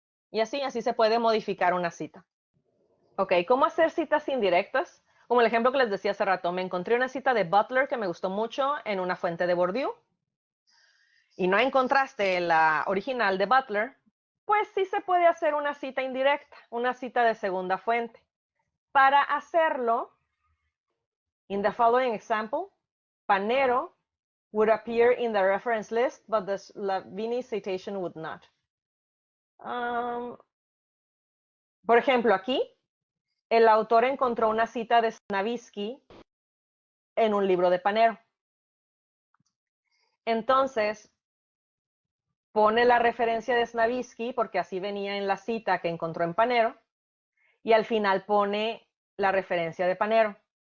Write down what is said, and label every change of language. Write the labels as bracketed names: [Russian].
[Spanish] Y así se puede modificar una cita. Ok, ¿cómo hacer citas indirectas? Como el ejemplo que les decía hace rato, me encontré una cita de Butler que me gustó mucho en una fuente de Bourdieu y no encontraste la original de Butler, pues sí se puede hacer una cita indirecta, una cita de segunda fuente. Para hacerlo, [English] in the following example, Panero would appear in the reference list, but the Slavini citation would not. [Spanish] Por ejemplo, aquí el autor encontró una cita de Stravinsky en un libro de Panero. Entonces, pone la referencia de Stravinsky, porque así venía en la cita que encontró en Panero, y al final pone la referencia de Panero.